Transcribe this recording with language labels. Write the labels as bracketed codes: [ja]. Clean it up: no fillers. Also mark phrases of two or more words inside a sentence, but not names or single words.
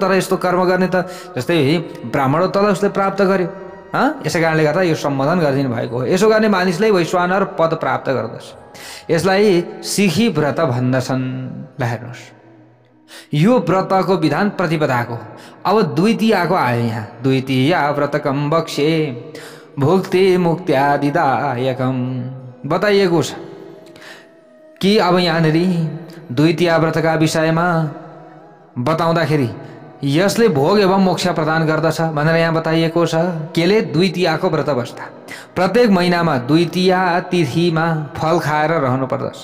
[ne] तर यस्तो कर्म गर्ने त जस्तै ब्राह्मण तल उसले प्राप्त गर्यो। यसै कारणले गर्दा यो सम्बोधन गरिदिनु भएको हो। यसो गर्ने मानिसले वैश्वानर पद प्राप्त गर्दछ। यसलाई सिखी व्रत भन्दछन्। ल हेर्नुहोस्, यो व्रतको विधान प्रतिपदाको। अब द्वितीयाको आयो। यहाँ [sa] द्वितीया व्रतकम बक्ष्ये भुक्ति मुक्त्यादिदायकम [ne] बताइएको छ कि अब यहाँनिर द्वितीया व्रतका विषयमा बताउँदाखेरि यसले भोग एवं मोक्ष प्रदान गर्दछ भनेर यहाँ बताइएको छ। केले द्वितीयाको व्रत बस्दा प्रत्येक महिनामा द्वितीया तिथिमा फल खाएर रहनु पर्दछ।